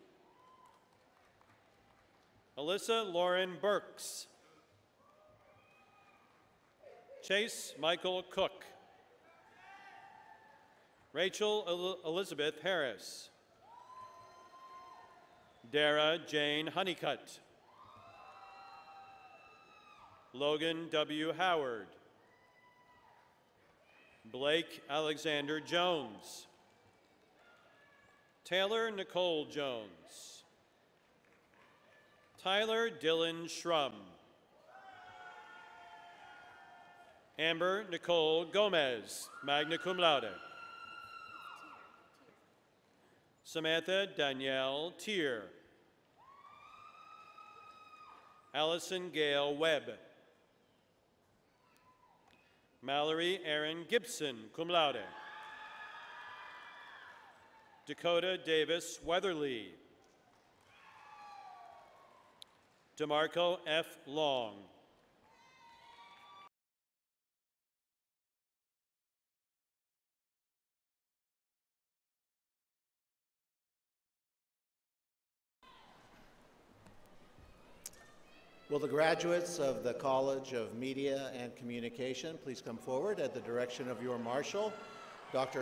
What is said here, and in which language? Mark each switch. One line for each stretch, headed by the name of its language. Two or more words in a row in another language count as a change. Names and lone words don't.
English: Alyssa Lauren Burks. Chase Michael Cook. Rachel Elizabeth Harris. Dara Jane Honeycutt. Logan W. Howard. Blake Alexander Jones. Taylor Nicole Jones. Tyler Dylan Schrum. Amber Nicole Gomez,
Latin: magna cum laude.
English: Samantha Danielle Tier. Allison Gail Webb. Mallory Aaron Gibson,
Latin: cum laude.
English: Dakota Davis Weatherly. DeMarco F. Long. Will the graduates of the College of Media and Communication please come forward at the direction of your marshal, Dr.